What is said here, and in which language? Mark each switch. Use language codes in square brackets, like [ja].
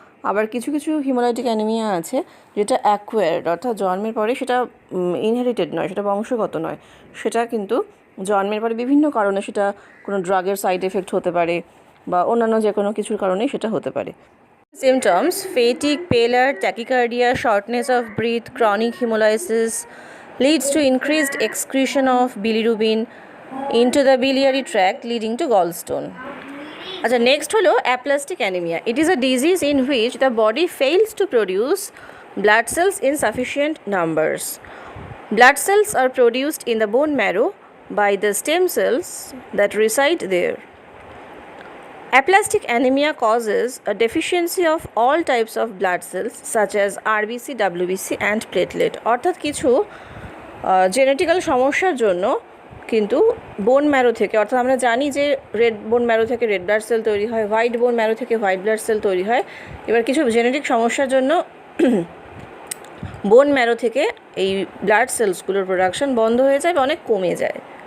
[bn] আবার কিছু কিছু হিমোলাইটিক অ্যানিমিয়া আছে যেটা অ্যাকোয়ার্ড, অর্থাৎ জন্মের পরে, সেটা ইনহেরিটেড নয়, সেটা বংশগত নয়, সেটা কিন্তু জন্মের পরে বিভিন্ন কারণে, সেটা কোনো ড্রাগের সাইড এফেক্ট হতে পারে বা অন্যান্য যে কোনো কিছুর কারণেই সেটা হতে পারে। [en] Symptoms: fatigue, pallor, tachycardia, shortness of breath. Chronic hemolysis leads to increased excretion of bilirubin into the biliary tract, leading to gallstone. [bn] আচ্ছা, নেক্সট হলো aplastic anaemia. [en] It is a disease in which the body fails to produce blood cells in sufficient numbers. Blood cells are produced in the bone marrow by the stem cells that reside there. Aplastic anemia causes a deficiency of all types of blood cells such as RBC, WBC and platelet. [bn] অর্থাৎ কিছু genetical সমস্যার জন্য কিন্তু bone marrow থেকে, অর্থাৎ আমরা জানি যে রেড বোন ম্যারো থেকে রেড ব্লাড সেল তৈরি হয়, হোয়াইট বোন ম্যারো থেকে হোয়াইট ব্লাড সেল তৈরি হয়। এবার কিছু জেনেটিক সমস্যার জন্য বোন ম্যারো থেকে এই ব্লাড সেলসগুলোর প্রোডাকশন বন্ধ হয়ে যায় বা অনেক কমে যায়।